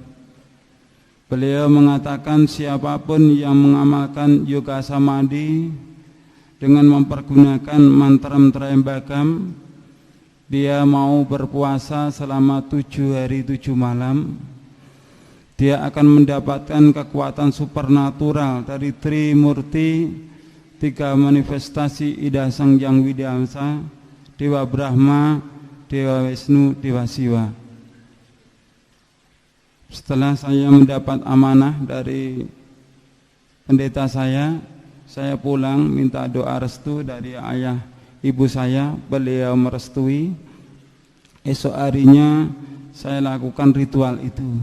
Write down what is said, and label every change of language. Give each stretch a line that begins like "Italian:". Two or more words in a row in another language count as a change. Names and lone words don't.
Indonesian: Beliau mengatakan siapapun yang mengamalkan yoga samadhi dengan mempergunakan mantra-mantra Trayambakam, dia mau berpuasa selama 7 hari 7 malam, dia akan mendapatkan kekuatan supernatural dari Trimurti, 3 manifestasi Ida Sang Hyang Widyasa, Dewa Brahma, Dewa Wisnu, Dewa Siwa. Setelah saya mendapat amanah dari pendeta saya pulang minta doa restu dari ayah ibu saya. Beliau merestui. Esok harinya saya lakukan ritual itu.